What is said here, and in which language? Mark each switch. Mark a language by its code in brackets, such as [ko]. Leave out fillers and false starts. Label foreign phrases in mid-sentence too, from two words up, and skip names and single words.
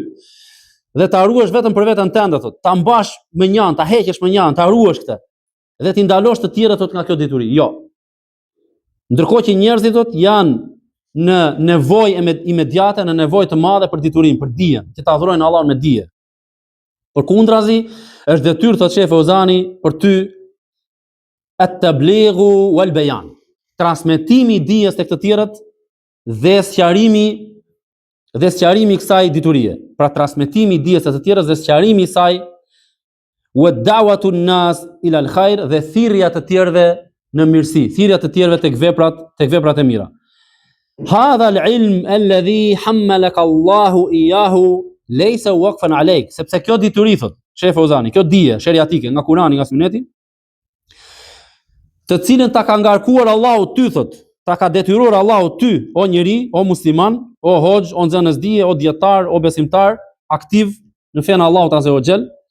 [sq] Dhe ta ruash vetëm për veten tënde thot, ta mbash me njëan, ta heqësh me njëan, ta ruash këtë. dhe ti ndalosh të tjerët thot nga kjo dituri. Jo. Ndërkohë që njerëzit thot janë në nevojë imediate, në nevojë të madhe për diturinë, për dijen, që ta adhurojnë Allahun me dije. Përkundrazi, është detyrë thot Sheh Fauzani për ty [ar] التبليغ والبيان. [sq] Transmetimi i dijes tek të tjerët dhe sqarimi i kësaj diturie. Pra transmetimi i dijes të tjerës dhe sqarimi i saj, [ar] ودعوة الناس إلى الخير, [sq] dhe thirrja të tjerëve në mirësi, thirrja të tjerëve tek veprat e mira. [ar] هذا العلم الذي حملك الله إياه ليس وقفا عليك, [sq] sepse kjo dituri thot Sheh Fauzani, kjo dije sheriatike nga Kurani, nga Suneti, të cilën ta ka ngarkuar Allahu ty thot, ta ka detyruar Allahu ty, o njeri, o musliman, o hoxh, o nxënës dije, o dietar, o besimtar aktiv në fenë Allahut [ar] عز وجل.